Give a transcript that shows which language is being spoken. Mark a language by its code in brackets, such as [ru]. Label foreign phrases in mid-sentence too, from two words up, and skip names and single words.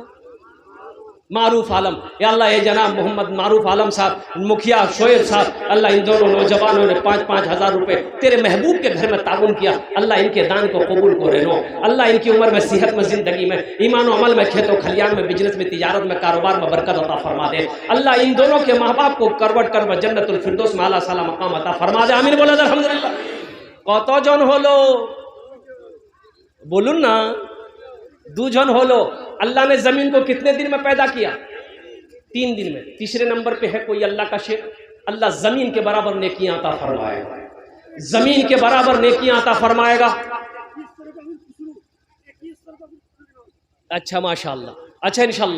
[ur] معروف عالم، یا اللہ اے جناب محمد معروف عالم صاحب، مکھیا شعیب صاحب، اللہ ان دونوں نوجوانوں نے 5,000 روپے تیرے محبوب کے گھر میں تعاون کیا، اللہ ان کے دان کو قبول کو رہنو، اللہ ان کی عمر میں صحت میں زندگی میں ایمان و عمل میں کھیت و کھلیان میں بزنس میں تجارت میں کاروبار میں برکت عطا فرما دے، اللہ ان دونوں کے ماں باپ کو کروٹ کر جنت الفردوس میں اعلیٰ سالہ مقام عطا فرما دے، آمین بولا الحمدللہ۔ [bn] কত জন হলো বলুন না? 2 জন হলো। [ur] اللہ نے زمین کو کتنے دن میں پیدا کیا؟ 3 دن میں۔ تیسرے نمبر پہ ہے کوئی اللہ کا شیر، اللہ زمین کے برابر نیکیاں عطا فرمائے گا، زمین کے برابر نیکیاں عطا فرمائے گا۔ اچھا ماشاءاللہ، اچھا انشاءاللہ۔